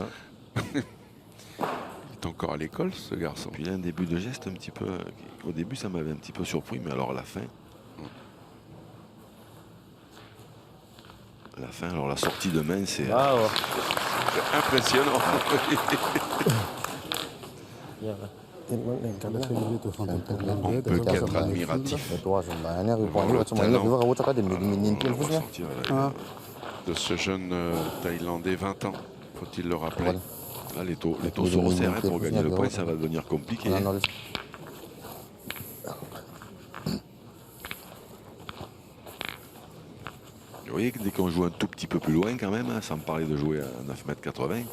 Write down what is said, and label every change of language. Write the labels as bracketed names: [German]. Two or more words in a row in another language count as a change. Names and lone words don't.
[French] Il est encore à l'école, ce garçon. Puis il a un début de geste un petit peu. Au début, ça m'avait un petit peu surpris, mais alors à la fin. Alors la sortie de main, c'est. Bao. Impressionnant. Bien, hein. [Thai] เห็นมันเห็นกัน [French] Là, [Thai] นะ [French] c'est le tout fond. On peut qu'être admiratif Et toi, je vais aller répondre. Tu m'as dit que tu vas regarder des minutes. On va sortir, là, De ce jeune Thaïlandais, 20 ans, faut-il le rappeler. Voilà. là, les taux se resserrent hein, pour gagner le point, ça va devenir compliqué. Non, non, Vous voyez que dès qu'on joue un tout petit peu plus loin quand même, hein, sans parler de jouer à 9,80 m,